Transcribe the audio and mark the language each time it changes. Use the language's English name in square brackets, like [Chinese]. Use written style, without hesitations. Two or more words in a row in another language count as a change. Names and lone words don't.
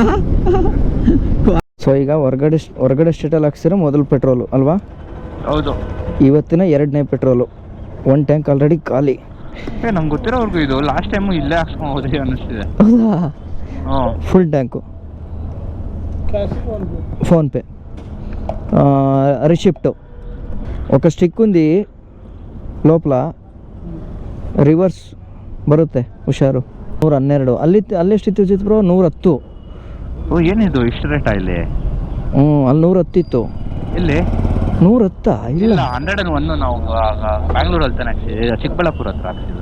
[Kannada] ಸೊ ಈಗ ಹೊರಗಡೆ ಸ್ಟೇಟಲ್ಲಿ ಹಾಕ್ಸಿರೋ ಮೊದಲು ಪೆಟ್ರೋಲು ಅಲ್ವಾ? ಹೌದು. ಇವತ್ತಿನ 2ನೇ ಪೆಟ್ರೋಲು. 1 [English] tank already [Kannada] ಖಾಲಿ. ನಮ್ಗೆ ಗೊತ್ತಿರೋವರೆಗೂ ಇದು [English] last time [Kannada] ಇಲ್ಲೇ ಹಾಕ್ಸ್ಕೊಂಡು ಹೋದ್ರಿ ಅನ್ನಿಸ್ತಿದೆ. ಹೌದಾ? [English] full tank. [Telugu] ఫోన్పే రిసిప్ట్ ఒక స్టిక్ ఉంది లోపల [Kannada] ರಿವರ್ಸ್ ಬರುತ್ತೆ ಹುಷಾರು. 112 ಅಲ್ಲಿ ಎಷ್ಟಿತ್ತು ಜಿತ್ ಬ್ರೋ? 110. ಓ ಏನಿದು ಇಷ್ಟು ರೇಟಾ ಇಲ್ಲಿ? ಅಲ್ಲಿ 110 ಇತ್ತು. ಇಲ್ಲಿ 110 ಇಲ್ಲ 101. ನಾವು ಬ್ಯಾಂಗ್ಳೂರಲ್ಲಿ ತಾನೆ ಚಿಕ್ಕಬಳ್ಳಾಪುರ ಹತ್ರ ಹಾಕ್ಸಿದ್ದು.